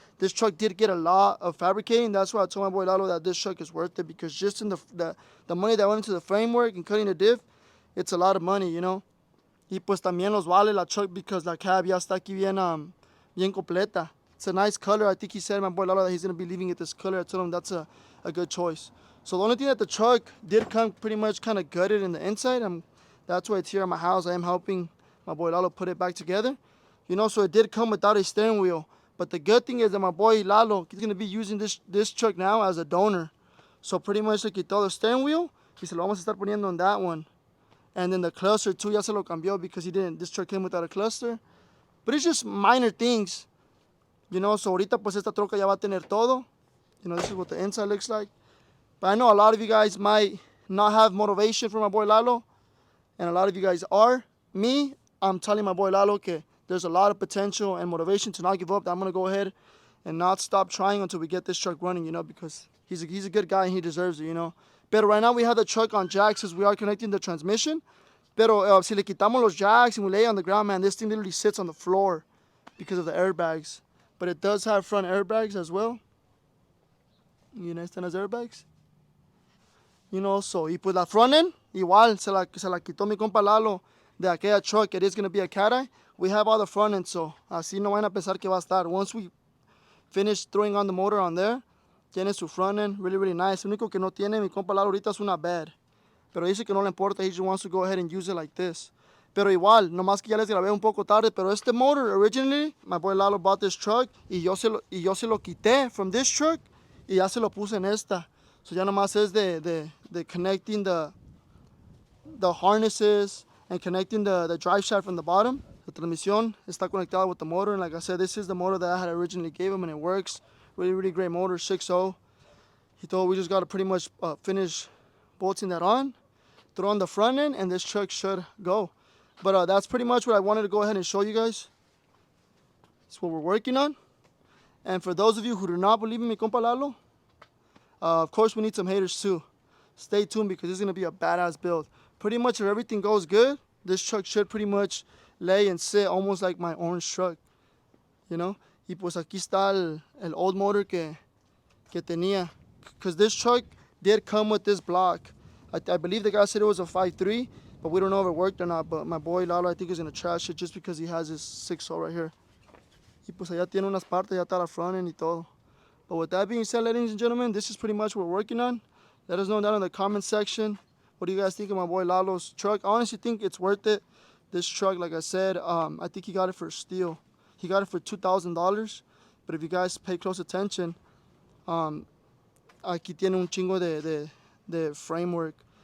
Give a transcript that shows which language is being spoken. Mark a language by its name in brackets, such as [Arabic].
[English] This truck did get a lot of fabricating. That's why I told my boy Lalo that this truck is worth it. Because just in the money that went into the framework and cutting the diff, it's a lot of money, you know. [Spanish] Y pues también los vale la truck because la cab ya está aquí bien completa. [English] It's a nice color. I think he said, my boy Lalo, that he's going to be leaving it this color. I told him that's a good choice. So the only thing that the truck did come pretty much kind of gutted in the inside. That's why it's here at my house. I am helping my boy Lalo put it back together. You know, so it did come without a steering wheel. But the good thing is that my boy Lalo, he's going to be using this truck now as a donor. So pretty much [Spanish] le quitó [English] the steering wheel [Spanish] y se lo vamos a estar poniendo [English] on that one. And then the cluster too, [Spanish] ya se lo cambió [English] because this truck came without a cluster. But it's just minor things. You know, so [Spanish] ahorita pues esta troca ya va a tener todo. [English] You know, this is what the inside looks like. But I know a lot of you guys might not have motivation for my boy Lalo. And a lot of you guys are. Me, I'm telling my boy Lalo que there's a lot of potential and motivation to not give up. That I'm going to go ahead and not stop trying until we get this truck running, you know, because he's a good guy and he deserves it, you know. But right now we have the truck on jacks as we are connecting the transmission. [Spanish] Pero si le quitamos los [English] jacks and we lay it on the ground, man, this thing literally sits on the floor because of the airbags. But it does have front airbags as well. You know, [Spanish] están las airbags. [English] You know, so, [Spanish] y pues la front end, igual, se la quitó mi compa Lalo de aquella truck. [English] It is going to be a cat-eye. We have all the front end, so [Spanish] así no van a pensar que va a estar. [English] Once we finish throwing on the motor on there, [Spanish] tiene su [English] front end, really, really nice. [Spanish] Lo único que no tiene mi compa Lalo ahorita es una bed. Pero dice que no le importa, [English] he just wants to go ahead and use it like this. [Spanish] Pero igual, nomás que ya les grabé un poco tarde, pero este motor, [English] originally, my boy Lalo bought this truck, [Spanish] y yo se lo quité [English] from this truck, [Spanish] y ya se lo puse en esta. [English] So [Spanish] ya nomás es de [English] connecting the harnesses and connecting the drive shaft from the bottom. [Spanish] La transmisión está conectada [English] with the motor, and like I said, this is the motor that I had originally gave him, and it works. Really, really great motor, 6.0. He thought we just got to pretty much finish bolting that on, throw on the front end, and this truck should go. But that's pretty much what I wanted to go ahead and show you guys. It's what we're working on. And for those of you who do not believe in [Spanish] mi compa [English] Lalo, of course we need some haters too. Stay tuned because this is going to be a badass build. Pretty much if everything goes good, this truck should pretty much lay and sit almost like my orange truck. You know? [Spanish] Y pues aquí está el old motor que tenía. [English] Because this truck did come with this block. I believe the guy said it was a 5.3, but we don't know if it worked or not. But my boy Lalo, I think, is going to trash it just because he has his 6.0 right here. [Spanish] Y pues allá tiene unas partes, ya está la front end y todo. [English] But with that being said, ladies and gentlemen, this is pretty much what we're working on. Let us know down in the comment section. What do you guys think of my boy Lalo's truck? I honestly think it's worth it. This truck, like I said, I think he got it for steal. He got it for $2,000. But if you guys pay close attention, [Spanish] aquí tiene un chingo de [English] framework.